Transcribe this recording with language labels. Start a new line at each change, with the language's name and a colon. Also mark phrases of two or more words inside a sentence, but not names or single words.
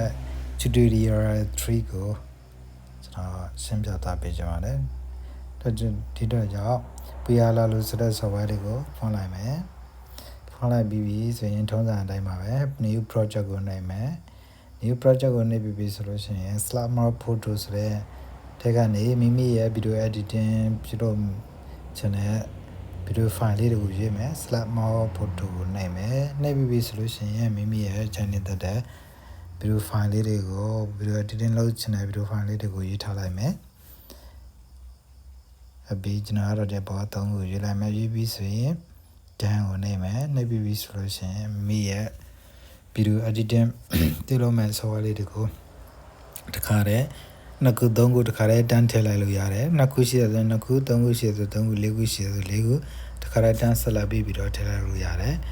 Burmese: tutorial 3ကိုကျွန်တော်ရှင်းပြသွားပေးကြပါမယ်ဒီတော့ကြောင့် VLLO ဆိုတဲ့ software လေးကိုဖွင့်လိုက်မယ်ဖွ င့်လိုက်ပြီးပြီဆိုရင်ထုံးစံအတိုင်းပါပဲ
English: new project
Burmese: ကိုနှိပ်မယ်
English: new project
Burmese: ကိုနှိပ်ပြီးဆိုလို့ရှိရင်
English: slide more photo
Burmese: ဆိုတဲ့ထဲကနေမိမိရဲ့
English: video editing
Burmese: ပြုလုပ်ခြင်းနဲ့
English: video file
Burmese: လေးတွေကိုရွေးမယ်
English: slide more photo
Burmese: ကိုနှိပ်မယ်နှိပ်ပြီးဆိုလို့ရှိရင်မိမိရဲ့ channel တက်တဲ့
English: video file
Burmese: လေးတွေကို
English: video editing
Burmese: လုပ်ခြင်းနဲ့
English: video file
Burmese: လေးတွေကိုရေးထားလိုက်မယ် အပြီးကျွန်တော်တို့တဲ့ဘော3ကိုရွေးလိုက်မယ်ရွေးပြီးဆိုရင် done ကိုနှိပ်မယ်နှိပ်ပြီးဆိုလို့ရှိရင်မိမိရဲ့
English: video editing
Burmese: ပြုလုပ်မဲ့ software လေးတွေကိုတခါတည်းနှစ်ခုသုံးခုတခါတည်းတန်းထည့်လိုက်လို့ရတယ်နှစ်ခုရှိတယ်ဆိုနှစ်ခုသုံးခုရှိတယ်ဆိုသုံးခုလေးခုရှိတယ်ဆိုလေးခုတခါတည်းတန်းဆက်လက်ပြီးတော့ထည့်လိုက်လို့ရတယ်